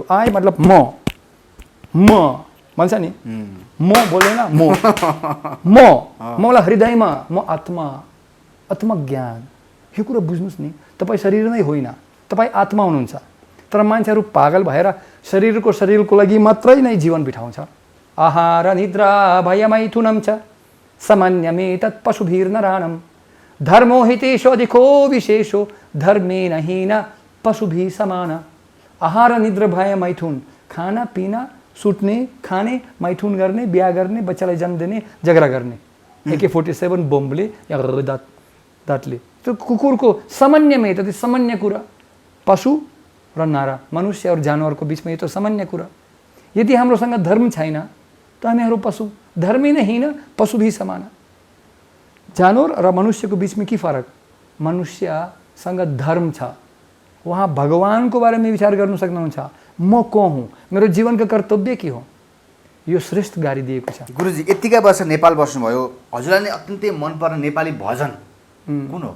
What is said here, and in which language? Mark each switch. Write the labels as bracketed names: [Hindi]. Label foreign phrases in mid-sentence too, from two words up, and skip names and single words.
[Nepali] आई मतलब म भन्छ नि, म बोल्दैन, मलाई हृदयमा, म आत्मज्ञान। यो कुरा बुझ्नुहोस् नि, तपाईँ शरीर नै होइन, तपाईँ आत्मा हुनुहुन्छ। तर मान्छेहरू पागल भएर शरीरको लागि मात्रै नै जीवन बिताउँछ। [Sanskrit] आहार निद्रा भयमैथुनं च सामान्यमेतत् पशुभिर्नराणां धर्मो हि तेषु अधिको विशेषो धर्मेण हीन पशुभिः समान। [Hindi] आहार निद्रा भय मैथुन, खाना पीना, [Nepali] सुत्ने, खाने, मैथुन गर्ने, बिहा गर्ने, बच्चालाई जन्म दिने, झगडा गर्ने, AK-47 बमले या दाँतले। त्यो कुकुरको सामान्यमै त सामान्य कुरा। पशु र नारा, मनुष्य और जानवरको बिचमा यो त सामान्य कुरा। यदि हाम्रोसँग धर्म छैन त हामीहरू पशु, धर्मै नै होइन, पशु भी समान। जानवर र मनुष्यको बिचमा के फरक? मनुष्यसँग धर्म छ, उहाँ भगवानको बारेमा विचार गर्न सक्नुहुन्छ। म को हुँ, मेरो जीवनको कर्तव्य के हो, यो श्रेष्ठ गाडी दिएको छ। गुरुजी यतिका वर्ष नेपाल बस्नुभयो, हजुरलाई नै अत्यन्तै मनपर्ने नेपाली भजन कुन हो?